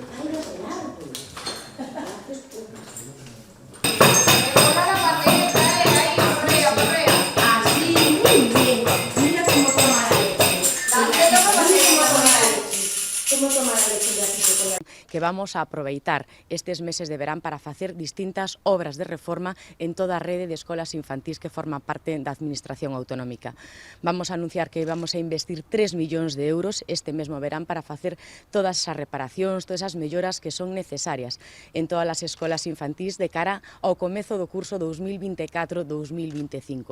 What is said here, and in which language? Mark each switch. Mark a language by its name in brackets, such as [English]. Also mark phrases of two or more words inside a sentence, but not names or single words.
[Spanish] Así, muy bien. Mira cómo toma la leche. Cómo toma la leche de aquí. [Galician] Que vamos a aproveitar estes meses de verán para facer distintas obras de reforma en toda a rede de escolas infantís que forman parte da Administración Autonómica. Vamos a anunciar que vamos a investir 3 millóns de euros este mesmo verán para facer todas as reparacións, todas as melloras que son necesarias en todas as escolas infantís de cara ao comezo do curso 2024-2025.